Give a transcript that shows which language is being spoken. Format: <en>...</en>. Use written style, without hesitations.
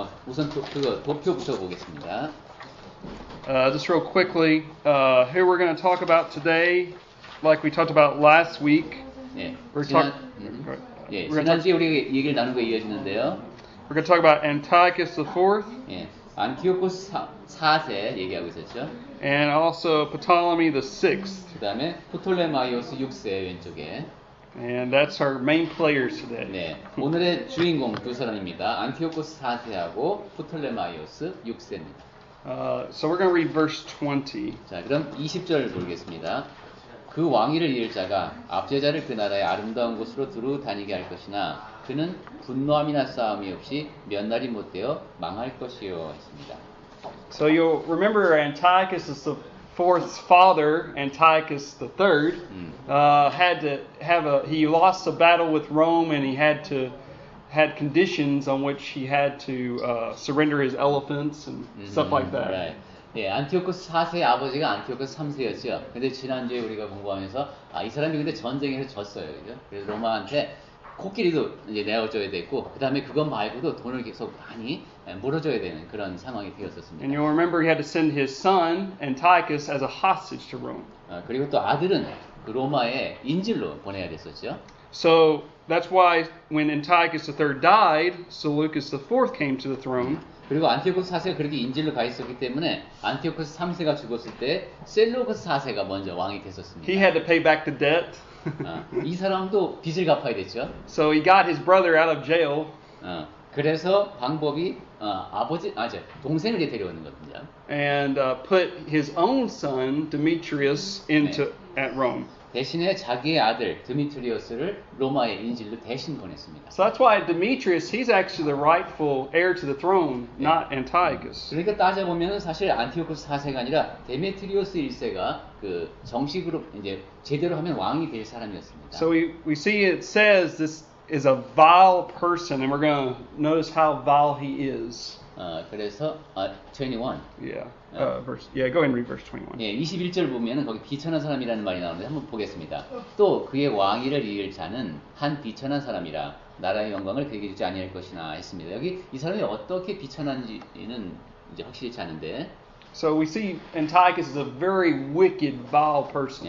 <ko>우선 그거 도표부터 보겠습니다.</ko> <en>just real quickly, here we're going to talk about today, like we talked about last week.</en> <ko>예.</ko> <en>We're</en> <ko>지난주에 우리가 얘기를 나눈 거 이어지는데요.</ko> <en>We're going to talk about Antiochus IV.</en> <ko>예. 안티오코스 4세 얘기하고 있었죠.</ko> <en>And also Ptolemy VI.</en> <ko>그다음에 프톨레마이오스 6세 왼쪽에.</ko> <en>And that's our main players today.</en> <ko>네. 오늘의 주인공 두 사람입니다. 안티오코스 4세하고 프톨레마이오스 6세입니다.</ko> <en>So we're going to read verse 20.</en> <ko>자, 그럼 20절 보겠습니다. 그 왕위를 이을 자가 압제자를 그 나라의 아름다운 곳으로 두루 다니게 할 것이나 그는 분노함이나 싸움이 없이 몇 날이 못되어 망할 것이요 했습니다.</ko> <en>So you'll remember Antiochus is the fourth's father, Antiochus III, had to have he lost a battle with Rome and he had conditions on which he had to surrender his elephants and stuff like that. Right.</en> <ko>예, 안티오코스 4세의 아버지가 안티오코스 3세였죠. 근데 지난주에 우리가 공부하면서 이 사람이 근데 전쟁에서 졌어요. 그죠? 그래서 로마한테 코끼리도 이제 내어줘야 됐고 그다음에 그것 말고도 돈을 계속 많이 물어줘야 되는 그런 상황이 되었었습니다.</ko> <en>And you'll remember he had to send his son Antiochus as a hostage to Rome.</en> <ko>그리고 또 아들은 그 로마에 인질로 보내야 됐었죠.</ko> <en>So that's why when Antiochus III died, Seleucus IV came to the throne.</en> <ko>그리고 안티오코스 4세가 그렇게 인질로 가 있었기 때문에 안티오코스 3세가 죽었을 때 셀루코스 4세가 먼저 왕이 됐었습니다.</ko> <en>He had to pay back the debt.</en> <ko>이 사람도 빚을 갚아야 됐죠.</ko> <en>So he got his brother out of jail.</en> <ko>그래서 방법이 동생을 데려오는 겁니다.</ko> <en>And put his own son Demetrius at Rome.</en> <ko>대신에 자기의 아들 드미트리오스를 로마의 인질로 대신 보냈습니다.</ko> <en>So that's why Demetrius, he's actually the rightful heir to the throne, not Antiochus.</en> <ko>그러니까 따져 보면 사실 안티오코스 4세가 아니라 데메트리오스 1세가 그 정식으로 이제 제대로 하면 왕이 될 사람이었습니다.</ko> <en>So we see it says this is a vile person, and we're going to notice how vile he is.</en> <ko>그래서 21.</ko> <en>Yeah. Go ahead and read verse 21.</en> <ko>예, 21절 보면은 거기 비천한 사람이라는 말이 나오는데 한번 보겠습니다. 또 그의 왕위를 이을 자는 한 비천한 사람이라 나라의 영광을 그에게 주지 아니할 것이나 했습니다. 여기 이 사람이 어떻게 비천한지는 이제 확실치 않은데.</ko> <en>So we see Antiochus is a very wicked, vile person.</en>